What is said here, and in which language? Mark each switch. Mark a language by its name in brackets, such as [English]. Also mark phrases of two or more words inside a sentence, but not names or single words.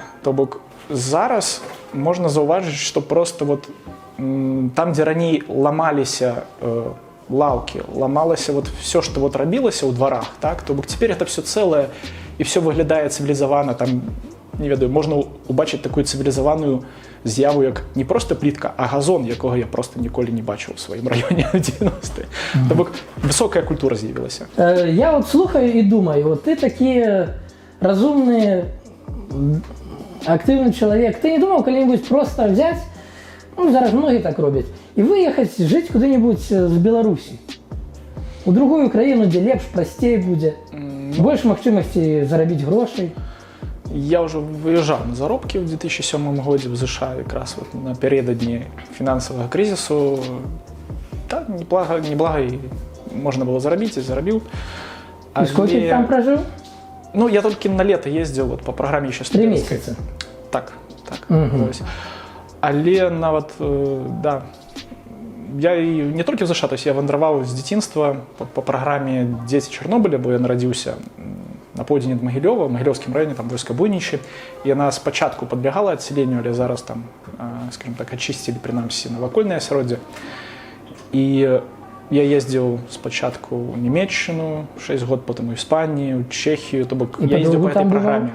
[Belarusian] То бок зараз можна заўважыць, што просто вот там, дзе раней ламаліся лаўкі, ламалася [Russian] вот все, [Belarusian] што вот рабілася ў дварах, так, то бок цяпер [Russian] это все [Belarusian] цэлае, і все выглядае цывілізавана, там, не ведаю, можна убачыць такую цывілізаваную з'яву, як не просто плітка, а газон, якога я просто ніколі не бачыў у сваім раёне на 90-е. То бок высокая культура з'явілася. Я вот слухаю і думаю, вот ты такі разумны, актыўны чалавек. Ты не думаў калі-нибудь [Russian] просто взять, [Belarusian] зараз [Russian] многие так [Belarusian] робяць, і выехаць жыць куды-нибудь з Беларусі? У другую краіну, дзе лепш, прасцей будзе, больш магчымасцей зарабіць грошай. [Russian] Я уже выезжал на заробки в 2007 году в США, как раз вот напередодні финансового кризису. Да, неблага и можно было заробить, и заробил. И сколько ты там прожил? Ну, я только на лето ездил вот, по программе еще 3 месяца? Так. [Belarusian] Але нават, да, я і не толькі в США, [Russian] то есть [Belarusian] я вандраваў з дзяцінства по праграме «Дзеці Чарнобыля», бо я нарадзіўся на поўдзень ад Магілёва, в Магілёўскім раёне, там войска Буйнічы. Яна спачатку падбягала адселенню, але зараз там, скажем так, ачысцілі прынамсі навакольнае асяроддзе. І я ездзіў спачатку ў Нямецчыну 6 год, потым у Іспанію, ў Чэхію, то бок я ездзіў [Russian] по этой [Belarusian] праграме.